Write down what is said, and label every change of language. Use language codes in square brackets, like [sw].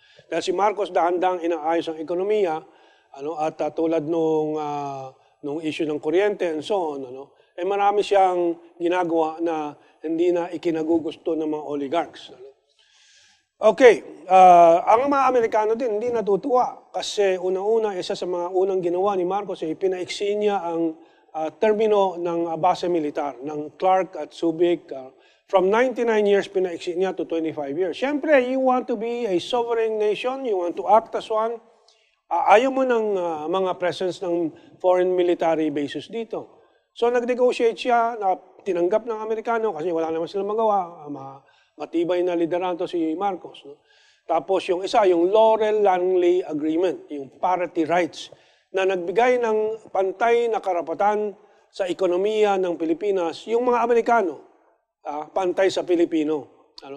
[tl] Dahil si Marcos dahan-dahang inaayos ang ekonomiya, at tulad nung issue ng kuryente, [en] and so on, [tl] marami siyang ginagawa na hindi na ikinagugusto ng mga oligarchs. Okay, ang mga Amerikano din hindi natutuwa kasi unang-una, isa sa mga unang ginawa ni Marcos ay pinaiksi niya ang termino ng base militar ng Clark at Subic. [en] From 99 years, [tl] pinaiksi niya [en] to 25 years. [tl] Siyempre, [en] you want to be a sovereign nation, you want to act as one. [tl] Ayaw mo ng mga presence ng foreign military bases dito. So nag-negotiate siya, na tinanggap ng Amerikano kasi wala naman silang magawa, matibay na liderato si Marcos. No? Tapos yung isa, yung Laurel-Langley Agreement, yung parity rights, na nagbigay ng pantay na karapatan sa ekonomiya ng Pilipinas, yung mga Amerikano, pantay sa Pilipino.